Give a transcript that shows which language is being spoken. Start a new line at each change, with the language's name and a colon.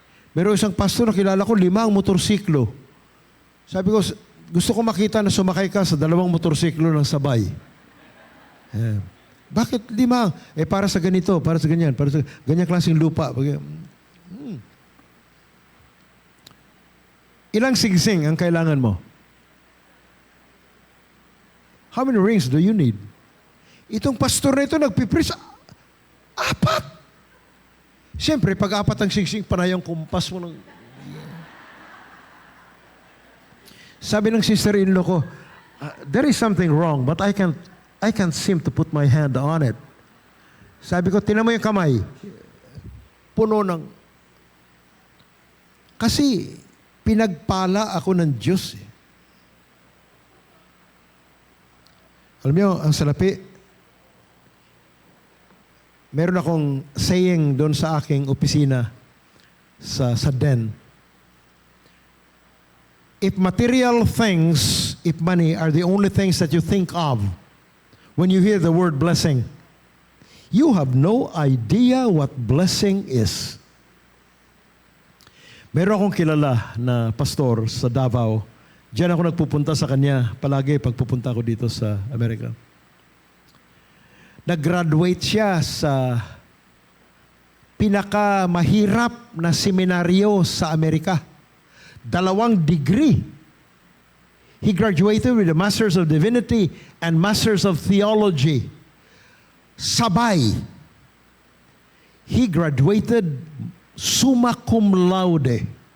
Filipino: Meron isang pastor na kilala ko, 5 ang motorsiklo. Sabi ko, gusto ko makita na sumakay ka sa 2 motorsiklo ng sabay. Bakit 5? Para sa ganito, para sa ganyan, para sa ganyang klaseng lupa. Ilang singsing ang kailangan mo?
English: How many rings do you need?
Filipino: Itong pastor na ito nagpipreach,
English: 4.
Filipino: Siyempre, pag 4 ang singsing, panayang kumpas mo ng... Sabi ng sister-in-law ko,
English: there is something wrong, but I can't seem to put my hand on it.
Filipino: Sabi ko, tinan mo yung kamay. Puno ng... Kasi, pinagpala ako ng Diyos. Alam niyo, ang salapi, meron akong saying doon sa aking opisina sa den.
English: If material things, if money are the only things that you think of when you hear the word blessing, you have no idea what blessing is.
Filipino: Meron akong kilala na pastor sa Davao. Diyan ako nagpupunta sa kanya palagi pagpupunta ko dito sa Amerika. Nag-graduate siya sa pinakamahirap na seminaryo sa Amerika.
English: 2 degree. He graduated with a Master's of Divinity and Master's of Theology.
Filipino: Sabay.
English: he graduated summa cum laude.